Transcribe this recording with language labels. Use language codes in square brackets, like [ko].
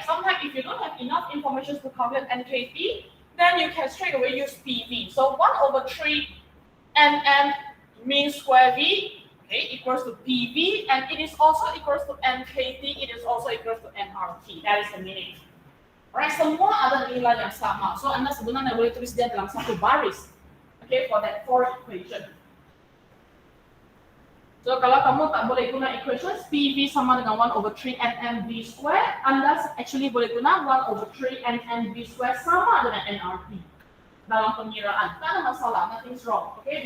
[en] Sometimes if you don't have enough information to calculate NKT, then you can straight away use PV. So 1/3 NM mean square V, okay, equals to PV, and it is also equals to NKT, it is also equals to nRT. That is the meaning. [ms] Alright, semua ada nilai yang sama. So Anda sebenarnya boleh tulis dia dalam satu baris. [en] Okay, for that four equation. [ms] So kalau kamu tak boleh guna equations, PV sama dengan 1/3 NMV square, Anda actually boleh guna 1/3 NMV square sama dengan nRT. Dalam pengiraan, tak ada masalah, [en] nothing's wrong, [ms] okay?